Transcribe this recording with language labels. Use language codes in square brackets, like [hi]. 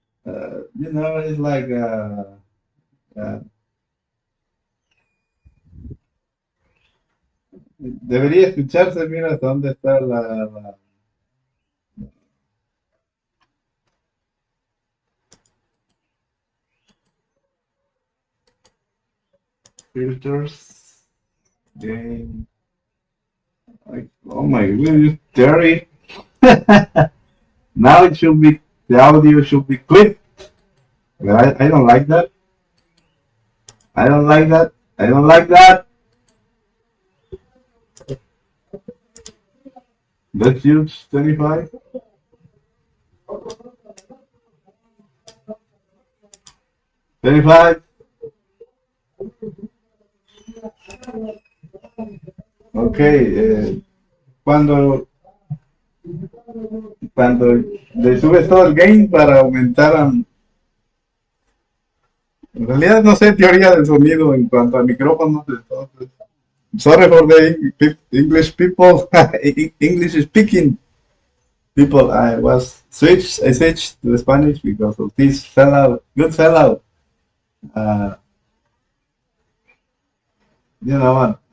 [en] It's like uh, [es] debería escucharse, mira, dónde está la filters. [en] Game. Like, oh my goodness, Terry. Now it should be the audio should be clipped. But I don't like that. I don't like that. I don't like that. Let's use 25. 25. Ok. [es] Cuando, cuando le subes todo el gain para aumentar. En realidad no sé teoría del sonido en cuanto a micrófonos. Entonces, [en] sorry for the English people, English speaking people. I switched to Spanish because of this fellow, good fellow. Uh, what?